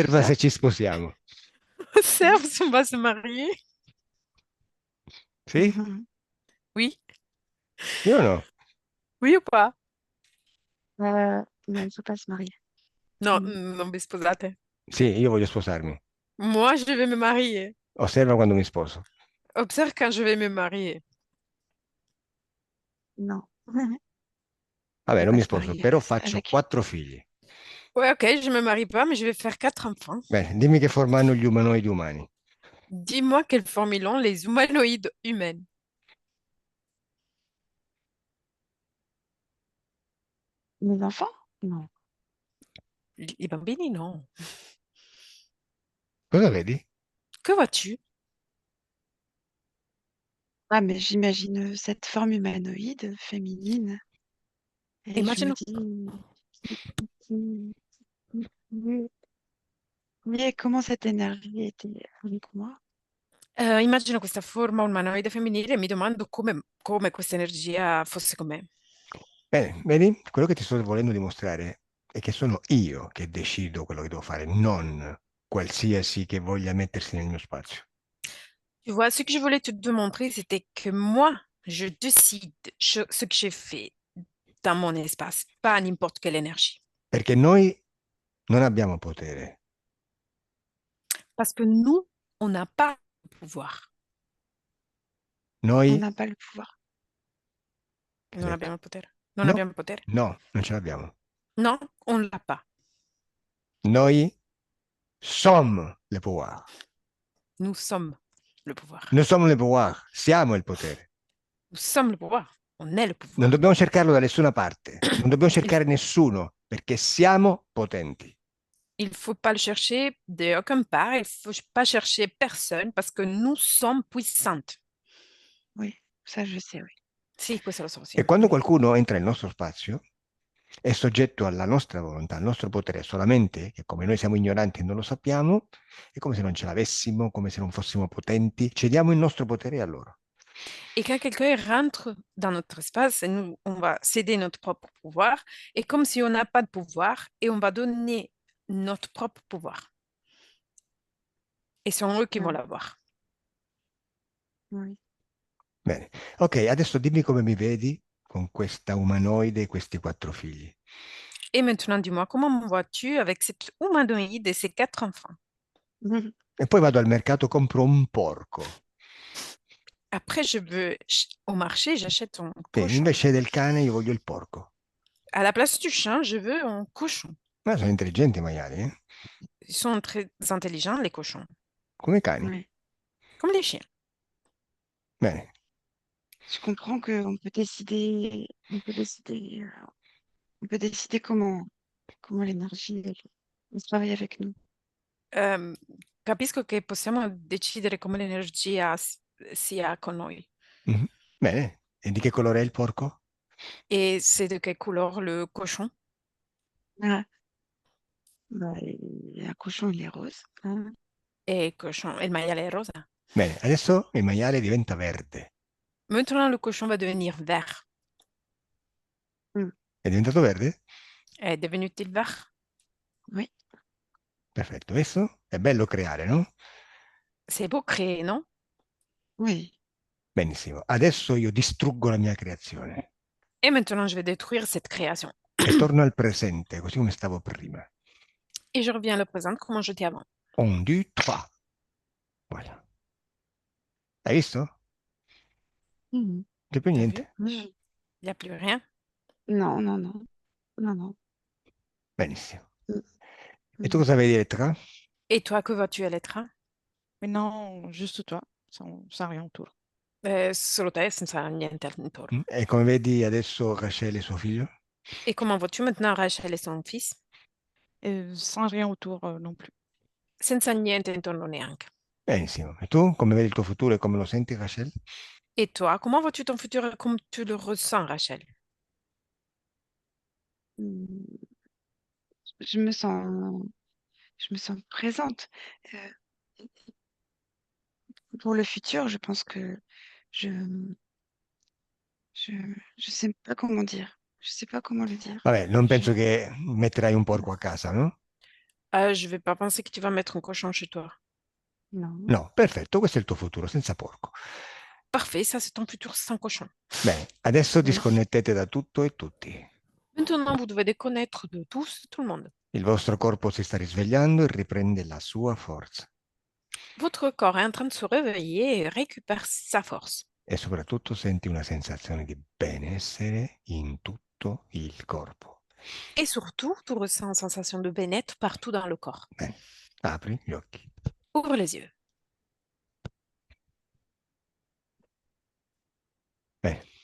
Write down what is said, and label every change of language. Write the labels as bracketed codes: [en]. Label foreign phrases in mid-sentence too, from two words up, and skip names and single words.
[it] Osserva [fr] ça. [it] se ci sposiamo. [fr] Observe si on va se marier. [it] Sì? [fr] Oui? [it] Io no. [fr] Oui ou pas? Non, il ne faut pas se marier. Non, Mm. [it] non vi sposate. Sì, io voglio sposarmi. [fr] Moi, je vais me marier. [it] Osserva quando mi sposo. [fr] Observe quand je vais me marier. Non. [it] Vabbè, [fr] On [it] non [fr] va [it] mi [fr] se [it] sposo, [fr] marier [it] però faccio [fr] avec. [it] 4 figli. [fr] Ouais, ok, je me marie pas, mais je vais faire 4 enfants. [it] Bene, dimmi che forma hanno gli umanoidi umani. [fr] Dis-moi quelle forme ils ont les humanoïdes humaines. Mes enfants? [it] Non. I bambini, non. Cosa vedi? [fr] Que vois-tu? Ah, mais j'imagine cette forme humanoïde féminine et je me [it] Immagino, [fr] dis, qui- qui- mais comment cette énergie était avec moi? [it] immagino questa forma umanoide femminile e mi domando come questa energia fosse con me. Bene, vedi? Quello che ti sto volendo dimostrare è che sono io che decido quello che devo fare, non qualsiasi che voglia mettersi nel mio spazio. [fr] Tu vois, ce que je voulais te démontrer, c'était que moi, je décide ce que j'ai fait dans mon espace, pas n'importe quelle énergie. [it] Perché noi non abbiamo potere, [fr] Parce que nous, on n'a pas le pouvoir. On [it] noi [fr] n'a pas le pouvoir. [it] Che Non hai abbiamo detto? il potere. Non No, abbiamo il potere. no, non ce l'abbiamo. [fr] Non, on ne l'a pas. Noi sommes le pouvoir. Nous sommes le pouvoir. Noi sommes le pouvoir, [it] siamo il potere. [fr] Nous sommes le pouvoir. On est le [it] Non [fr] pouvoir. [it] dobbiamo cercarlo da nessuna parte, non dobbiamo cercare nessuno, perché siamo potenti. [fr] Il ne faut pas le chercher de aucune part. Il ne faut pas chercher personne parce que nous sommes puissantes. Oui, ça je sais, oui. [it] Sì, questo lo so, sì. E quando qualcuno entra nel nostro spazio, è soggetto alla nostra volontà, al nostro potere solamente, che come noi siamo ignoranti e non lo sappiamo, è come se non ce l'avessimo, come se non fossimo potenti, cediamo il nostro potere a loro. [fr] Et quand quelqu'un rentre dans notre espace, et nous, on va céder notre propre pouvoir, et comme si on n'a pas de pouvoir, et on va donner notre propre pouvoir. Et c'est eux qui vont Mm. l'avoir. Oui. [it] Bene, ok, adesso dimmi come mi vedi con questa umanoide e questi 4 figli. [fr] Et maintenant, dis-moi, comment me vois-tu avec cette humanoïde et ses 4 enfants? [it] E poi vado al mercato, compro un porco. [fr] Après, je veux au marché, j'achète un [it] Sì, [fr] cochon. [it] invece del cane io voglio il porco. [fr] À la place du chien, je veux un cochon. [it] Ma sono intelligenti i maiali, eh? [fr] Ils sont très intelligents, les cochons, [it] Come i cani. [fr] Oui. comme les chiens. [it] Bene, [fr] Je comprends qu'on peut décider, on peut décider comment l'énergie elle travaille avec nous. [it] Capisco che possiamo decidere come l'energia sia con noi. mhm, bene. E di che colore è il porco? [fr] Et c'est de quelle couleur le cochon? Ah, bah, un cochon il est rose. Hein. Et cochon, [it] il maiale è rosa. Bene, adesso il maiale diventa verde. [fr] Maintenant, le cochon va devenir vert. [it] È diventato verde? [fr] È devenu vert? Oui. [it] Perfetto, adesso è bello creare, no? [fr] C'est beau créer, non? Oui. [it] Benissimo. Adesso io distruggo la mia creazione. [fr] Et maintenant, je vais détruire cette création. [it] e torno al presente, così come stavo prima. [fr] Et je reviens à le présent, comment j'étais avant. 1, 2, 3. Voilà. [it] Hai visto? Mhm. C'è più [fr] T'as vu? [it] niente. [fr] Je- Il n'y a plus rien. Non, non, non, non, non. [it] Benissimo. Mm, E tu mm. cosa vedi, Elettra? [fr] Et toi, que vois-tu à l'écran? Mais non, juste toi, sans rien autour. [it] Solo te, senza niente intorno. E come vedi adesso Rachel e suo figlio? [fr] Et comment vois-tu maintenant Rachel et son fils? Et sans rien autour non plus. [it] Senza niente intorno neanche. Benissimo. E tu come vedi il tuo futuro e come lo senti, Rachel? [fr] Et toi, comment vois-tu ton futur et comment tu le ressens, Rachel? Mm. Je me sens, je me sens présente. Euh, pour le futur, je pense que je, je, je sais pas comment dire. Je sais pas comment le dire. [it] Vabbè, non [fr] Je, [it] penso che metterai un porco a casa, no? [fr] Je vais pas penser que tu vas mettre un cochon chez toi. non. [it] No, perfetto, questo è il tuo futuro, senza porco. [fr] Parfait, ça c'est ton futur sans cochon. [it] Bene, adesso [fr] Oui. [it] disconnettete da tutto e tutti. [fr] Maintenant, vous devez déconnecter de tous, tout le monde. [it] Il vostro corpo si sta risvegliando e riprende la sua forza. [fr] Votre corps est en train de se réveiller et récupère sa force. [it] E soprattutto senti una sensazione di benessere in tutto il corpo. [fr] Et surtout, tu ressens une sensation de bien-être partout dans le corps. [it] Bene, apri gli occhi. [fr] Ouvre les yeux. [it] Bene.